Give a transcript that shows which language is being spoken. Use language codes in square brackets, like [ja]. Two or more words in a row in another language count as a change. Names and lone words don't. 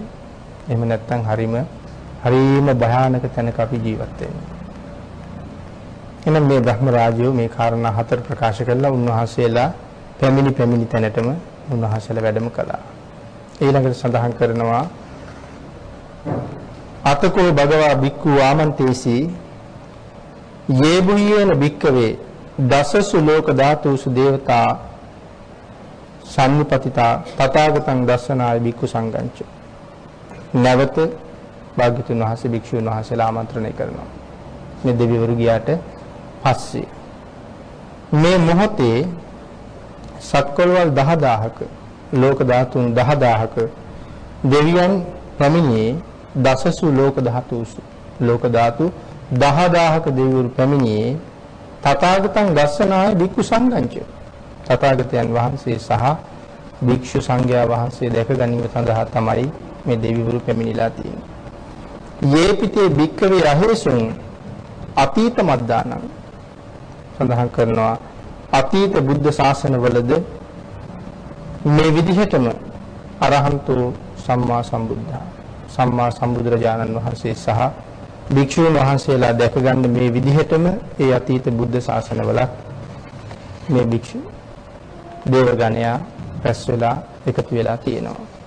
[si] එහෙම නැත්නම් හරීම භයානක තැනක අපි ජීවත් වෙන්නේ. එහෙනම් මේ බ්‍රහ්ම රාජ්‍යෝ මේ කාරණා හතර ප්‍රකාශ කළා. උන්වහන්සේලා පැමිණි තැනටම උන්වහන්සේලා වැඩම කළා. ඊළඟට සඳහන් කරනවා [pi] අතකෝ භගවා බික්ඛු ආමන්තේසි යේබුයේන බික්කවේ දසසු ලෝක ධාතුසු දේවතා සම්නිපතිතා තථාගතං දස්සනාය බික්ඛු සංඝංච. [si] නැවත භාග්‍යතුන් වහන්සේ භික්ෂුන් වහන්සේලා ආමන්ත්‍රණය කරනවා. මේ දෙවිවරු ගියාට පස්සේ මේ මොහොතේ සක්වලවල් 10000ක ලෝක ධාතුන් 10000ක දෙවියන් පැමිණියේ [pi] දසසු ලෝක ධාතුසු [si] ලෝක ධාතු 10000ක දෙවිවරු පැමිණියේ [pi] තථාගතං දස්සනාය බික්ඛු සංඝංච. [si] තථාගතයන් වහන්සේ සහ භික්ෂු සංඝයා වහන්සේ දැක ගැනීම සඳහා තමයි මේ දෙවිවරු පැමිණිලා තියෙන්නේ. [pi] යේපිතේ භික්ඛවේ රහේසුන් අතීත මද්දානං [si] සඳහන් කරනවා අතීත බුද්ධ ශාසනවලද මේ විදිහටම [pi] අරහන්තෝ සම්මා සම්බුද්ධා [si] සම්මා සම්බුදුරජාණන් වහන්සේ සහ භික්ෂුන් වහන්සේලා දැක ගන්න මේ විදිහටම ඒ අතීත බුද්ධ ශාසනවලත් මේ භික්ෂු දේවගණයා රැස් වෙලා එකතු වෙලා තියෙනවා.